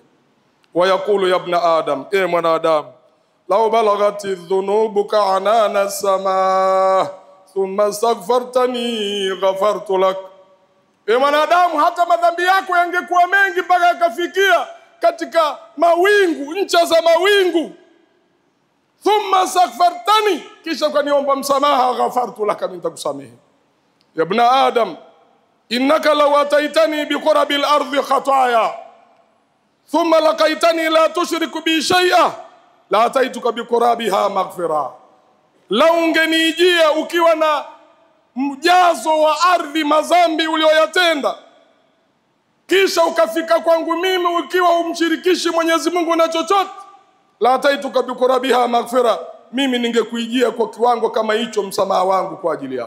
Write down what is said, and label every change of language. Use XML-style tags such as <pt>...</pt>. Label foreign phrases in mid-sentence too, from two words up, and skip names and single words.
<ar>ويقول يا ابن آدم, mwanadamu, لو بلغت ذنوبك عنان السماء ثم استغفرتني غفرت لك.</ar> <sw>Mwanadamu, hata madhambi yako yangekuwa mengi mpaka yakafikia katika mawingu, ncha za mawingu,</sw> <ar>ثم استغفرتني,</ar> <sw>kisha ukaniomba msamaha,</sw> <ar>غفرت لك,</ar> <sw>nitakusamehe.</sw> <ar>يا ابن آدم إنك لو أتيتني بقراب الأرض خطايا ثم لقيتني لا تشرك بي شيئا لأتيتك بقرابها مغفرة.</ar> <sw>La ungenijia ukiwa na mjazo wa ardhi mazambi ulioyatenda, kisha ukafika kwangu mimi ukiwa umshirikishi Mwenyezi Mungu na chochote,</sw> <ar>لأتيتك بقرابها مغفرة,</ar> <sw>mimi ningekuijia kwa kiwango kama hicho msamaha wangu kwa ajili yako.</sw>